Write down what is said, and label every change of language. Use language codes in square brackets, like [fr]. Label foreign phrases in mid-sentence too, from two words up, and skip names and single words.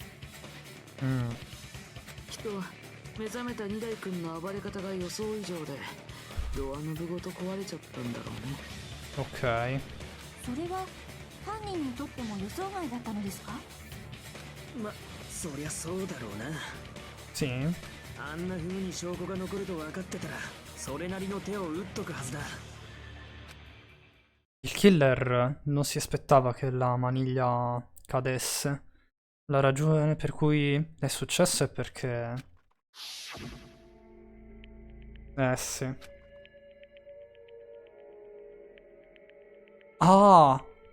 [ja] きっと目覚めた2台君の暴れ方が予想以上でドアノブごと壊れちゃったんだろうね。 [it] Ok. [ja] それは犯人にとっても予想外だったのですか？ま、そりゃそうだろうな。 [it] Sì. [ja] あんな風に証拠が残ると分かってたらそれなりの手を打っとくはずだ。 [it] Il killer non si aspettava che la maniglia cadesse. La ragione per cui è successo è perché... sì. Ah!